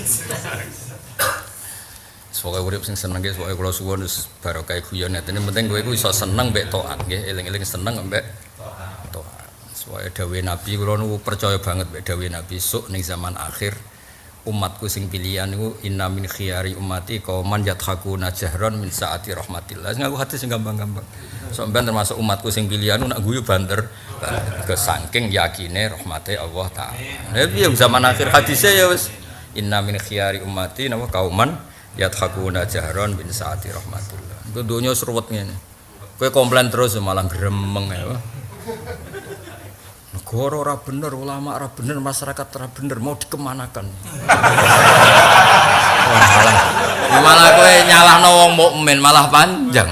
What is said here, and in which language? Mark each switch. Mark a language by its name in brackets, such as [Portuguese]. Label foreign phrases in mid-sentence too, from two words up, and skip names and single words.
[Javanese] Pokoke urip sing seneng nggih pokoke kula suwun wis barokah guyon ngene penting kowe iku iso seneng mbek taat nggih eling-eling seneng mbek taat. Soale dawuhe Nabi kula niku percaya banget mbek dawuhe Nabi sok ning zaman akhir umatku sing pilihan niku [Arabic] إن من خيار أمتي قوما يضحكون جهرا من سعة رحمة الله. [Javanese] Sing aku hati sing gampang-gampang. Sampeyan termasuk umatku sing pilihan nak guyu banter ke saking yakine rahmate Allah taala. Lah piye zaman akhir hadise ya wis [Arabic] إن من خيار أمتي قوما يضحكون جهرا من سعة رحمة الله. [Javanese] Ku donya seruwet ngene. Kowe komplain terus malah gremeng ya. Negara ora bener, ulama ora bener, masyarakat ora bener, [Indonesian] mau dikemanakan. [Javanese] Malah kowe nyalahno wong mukmin malah panjang.